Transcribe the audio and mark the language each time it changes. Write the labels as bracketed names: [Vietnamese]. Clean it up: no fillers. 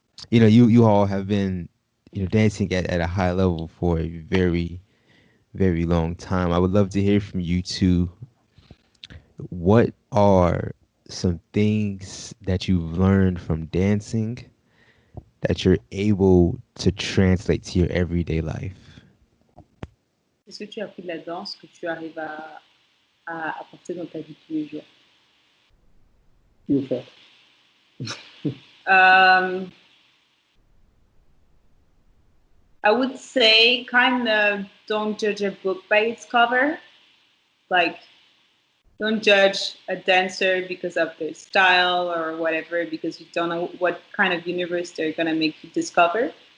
[English] You all have been, dancing at a high level for a very, very long time. I would love to hear from you too. What are some things that you've learned from dancing that you're able to translate to your everyday life? [French] Qu'est-ce que tu as appris de la danse que tu arrives à apporter dans ta vie de tous les jours? [English] You first. Um, I would say kind of don't judge a book by its cover. Like, don't judge a dancer because of their style or whatever, because you don't know what kind of universe they're going to make you discover.